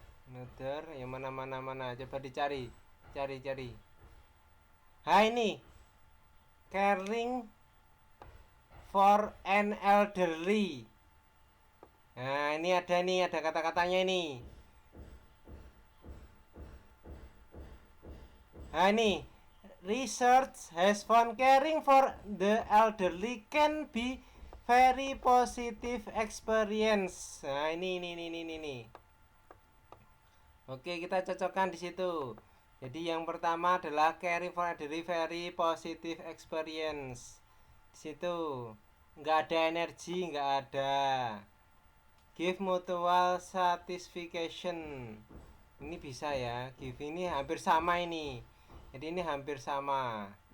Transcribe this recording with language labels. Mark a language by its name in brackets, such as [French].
[Indonesian] Another, yang mana. Coba dicari. Cari. Ini. [English] Caring for an elderly. [Indonesian] Nah, ini ada kata-katanya ini. Nah, ini. [English] Research has found caring for the elderly can be very positive experience. [Indonesian] Nah, ini. Oke, kita cocokkan di situ. Jadi yang pertama adalah [English] caring for elderly very positive experience. [Indonesian] Di situ nggak ada energi, nggak ada. [English] Give mutual satisfaction. [Indonesian] Ini bisa ya. Give ini hampir sama ini. Jadi ini hampir sama.